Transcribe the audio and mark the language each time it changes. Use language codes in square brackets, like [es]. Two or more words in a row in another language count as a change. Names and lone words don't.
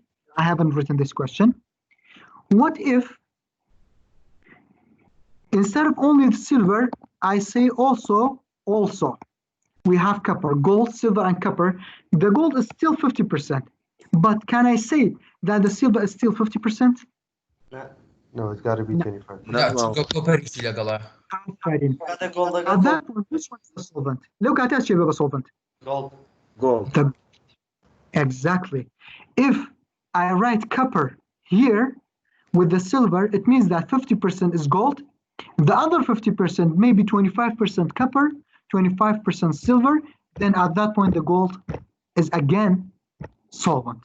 [en] I haven't written this question. What if instead of only silver, I say also, we have copper, gold, silver, and copper. The gold is still 50%. But can I say that the silver is still 50%? No, it's got to be 25. [ckb] لا چونکە کۆپەریتی لەگەڵا. [ar] هذا جولد At that point, which one is the solvent? لو كانت شيء بقى solvent. جولد. [en] Exactly. If I write copper here with the silver, it means that 50% is gold. The other 50% may be 25% copper, 25% silver. Then at that point, the gold is again solvent.